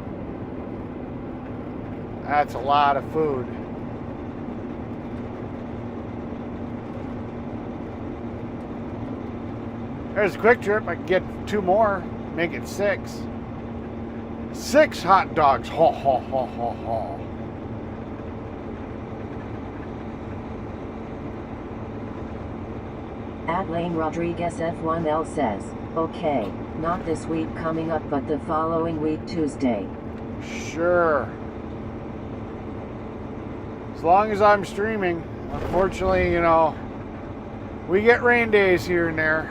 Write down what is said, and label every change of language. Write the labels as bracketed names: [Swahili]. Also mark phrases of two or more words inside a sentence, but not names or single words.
[English] That's a lot of food. There's a Quick Trip. I can get 2 more, make it 6. 6 hot dogs. Ho, ho, ho, ho, ho. Adlane Rodriguez F1L says, okay, not this week coming up but the following week Tuesday. Sure. As long as I'm streaming. Unfortunately, you know, we get rain days here and there.